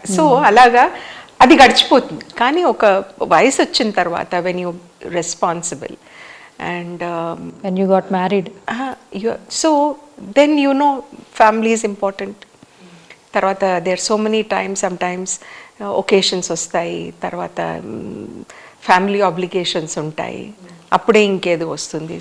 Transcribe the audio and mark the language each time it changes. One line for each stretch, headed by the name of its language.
Telugu: So అలాగా అది గడిచిపోతుంది. కానీ ఒక వయసు వచ్చిన తర్వాత
English: When you responsible and when you got married, so then you know family is important.
Telugu: తర్వాత
English: there are so many times, sometimes occasions
Telugu: వస్తాయి, తర్వాత ఫ్యామిలీ ఆబ్లిగేషన్స్ ఉంటాయి, అప్పుడే ఇంకేదో వస్తుంది.